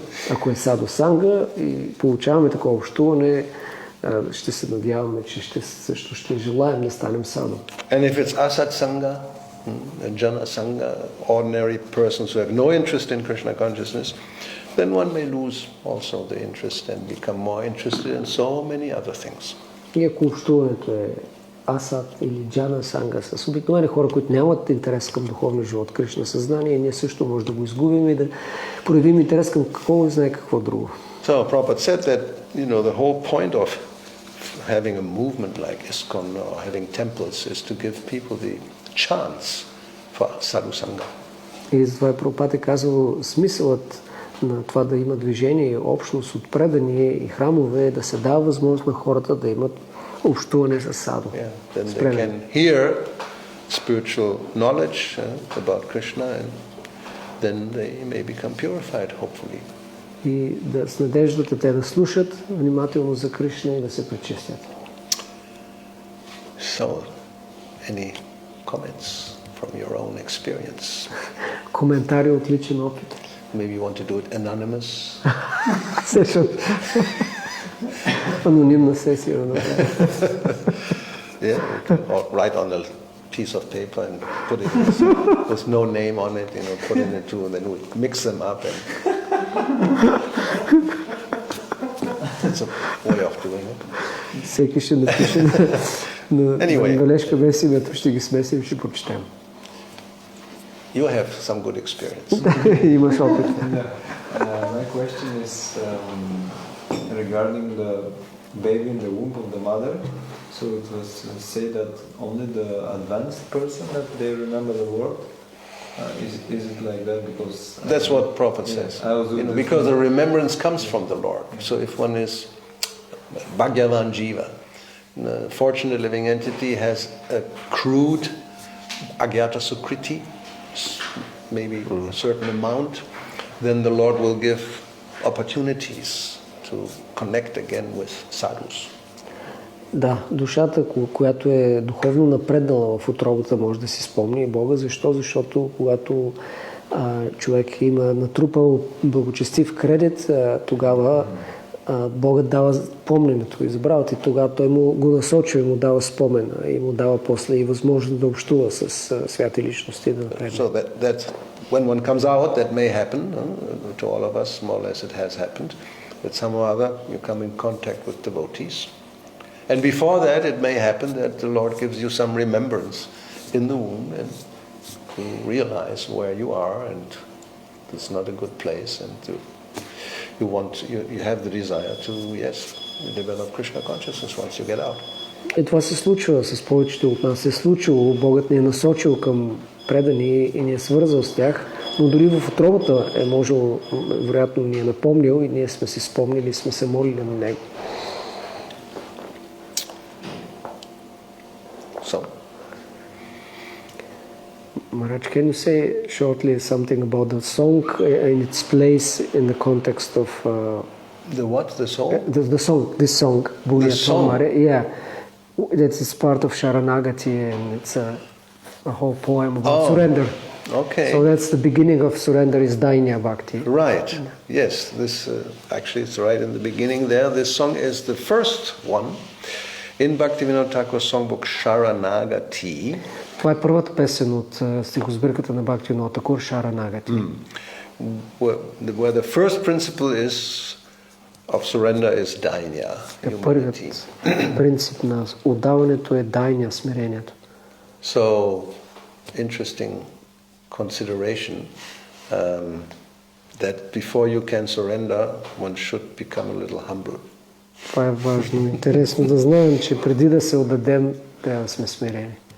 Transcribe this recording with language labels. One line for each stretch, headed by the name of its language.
Bulgarian: Ако е саду санга и получаваме такова общуване, ще се надяваме, че също ще желаем да станем саду.
English: And if it's asat sangha, jana sangha, ordinary persons who have no interest in Krishna consciousness, then one may lose also the interest and become more interested in so many other things.
Bulgarian: И ако общуването е асат или джана санга с обикновени хора, които нямат интерес към духовния живот, Кришна съзнание, ние също може да го изгубим и да проявим интерес към какво и знае какво друго.
English: So Prabhupada said that, the whole point of having a movement like ISKCON or having temples is to give people the chance for sadhu sangha.
Bulgarian: И затова Прабхупада е казал, смисълът на това да има движение и общност от предани и храмове, да се дава възможност на хората да имат общуване с саду.
English: Then they can hear spiritual knowledge about Krishna and then they may become purified, hopefully.
Bulgarian: И да с надеждата те да слушат внимателно за Кришна и да се пречистят.
English: So, any comments from your own experience.
Bulgarian: Коментари от личен опит.
English: Maybe you want to do it anonymous.
Bulgarian: Сешън. Анонимна сесия.
English: Yeah, or write on a piece of paper and put it with no name on it, put it into, and then we mix them up, and it's a way of doing it.
Bulgarian: Всеки ще напише на бележка без името, ще ги смесим и ще прочетем.
English: You have some good experience.
Bulgarian: Имаш опит.
English: My question is regarding the baby in the womb of the mother. So it was said that only the advanced person that they remember the word. Is it like that? Because that's what Prabhupada says. Because the remembrance comes from the Lord. So if one is Bhagavan Jiva, the fortunate living entity has a crude Agyata Sukriti, maybe a certain amount, then the Lord will give opportunities to connect again with sadhus.
Bulgarian: Да, душата, която е духовно напреднала в утробата, може да си спомни Бога. Защо? Защото когато човек има натрупал благочестив кредит, тогава Богът дава помненето и забравят, и тогава той го насочва и му дава спомена и му дава после и възможност да общува с святи личности. Да напредне.
English: So that when one comes out, that may happen to all of us, more or less it has happened, that somehow or other you come in contact with devotees. And before that, it may happen that the Lord gives you some remembrance in the womb, and you realize where you are, and it's not a good place, and you have the desire to, develop Krishna consciousness once you get out.
Bulgarian: И това се случва с повечето от нас. Се е случило, Богът ни е насочил към предани и ни е свързал с тях, но дори в утробата е можел, вероятно ни е напомнил и ние сме си спомнили, сме се молили на Него.
English: So, Maharaj, can you say shortly something about the song and its place in the context of the what? The soul? This song, Bhuya song? Yeah, that's part of Sharanagati, and it's a whole poem about surrender. Okay. So that's the beginning of surrender, is Dainya Bhakti. Right. Yes. This actually it's right in the beginning there. This song is the first one in Bhaktivinoda Thakur's songbook Sharanagati.
Bulgarian: Това е първата песен от стихосбирката на Бхактивинода Такур, Шаранагати.
English: Where the first principle of surrender is dainya.
Bulgarian: Първият принцип на отдаването е дайня, смирението.
English: So, interesting consideration that before you can surrender, one should become a little humble.
Bulgarian: Това е важно. Интересно да знаем, че преди да се отдадем, трябва да сме смирени.